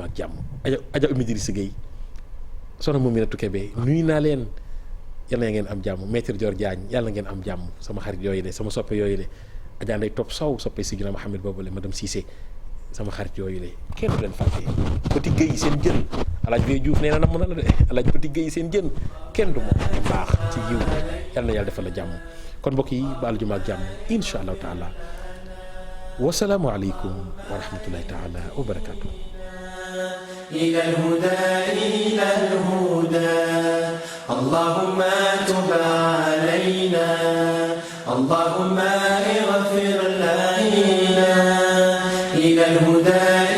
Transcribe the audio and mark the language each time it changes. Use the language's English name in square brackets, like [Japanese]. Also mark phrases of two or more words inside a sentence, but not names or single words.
[Wolof] ak jàmm aja Oumy Idrissa Gueye soxna Mouminatou Kébé nuyu naa leen yàlla na ngeen am jàmm maître Dior Diagne yàlla na ngeen am jàmm sama xarit yooyu de sama soppe yooyu de Adja Ndeye Top Sow soppe Sidina Mohamed boobule madame Cissé sama xarit yooyu de kenn du leen fàtte Petit Gueye seen jën alaaj Vieux Diouf nee na nam na la de alaaj Petit Gueye seen jën kenn du moom ci baax ci yiw yàlla na yàlla defal la jàmm kon mbokk yi ba aljuma ak jàmm [Arabic] إن شاء الله تعالى والسلام عليكم ورحمة الله تعالى وبركاته إلى الهدى اللهم تب علينا اللهم اغفر لنا إلى الهدى